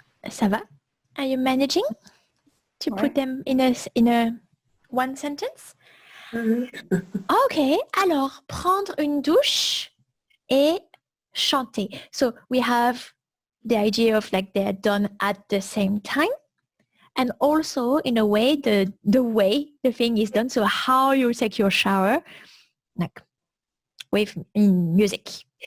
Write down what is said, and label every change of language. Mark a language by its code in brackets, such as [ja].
[fr] Ça va? [en] Are you managing to put them in a one sentence? [fr] Okay, alors prendre une douche et chanter. [en] So we have the idea of like they're done at the same time, and also in a way the way the thing is done. So how you take your shower, like with in music.